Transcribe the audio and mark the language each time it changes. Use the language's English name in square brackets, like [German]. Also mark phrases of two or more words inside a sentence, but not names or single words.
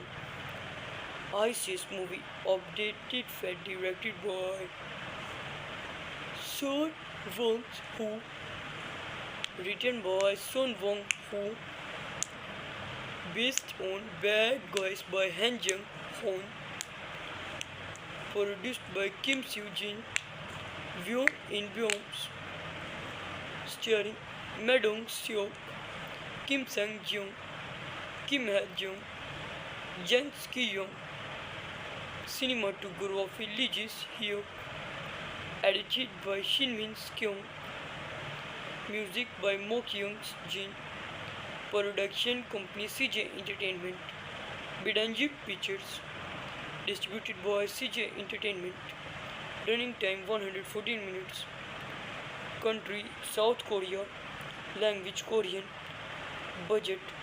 [English] ISIS movie updated fed directed by Son Won-ho, written by Son Won-ho, based on Bad Guys by Han Jung-hoon, produced by Kim Soo-jin, Won In-byeom, starring Ma Dong-seok, Kim Sang-jung, Kim Ha-jung, Jang Ki-young. Cinematography Lee Ji-hyuk, edited by Shin Min-kyung, music by Mo Kyung-jin, production company CJ Entertainment, Bidanji Pictures, distributed by CJ Entertainment, running time 114 minutes, country South Korea, language Korean, budget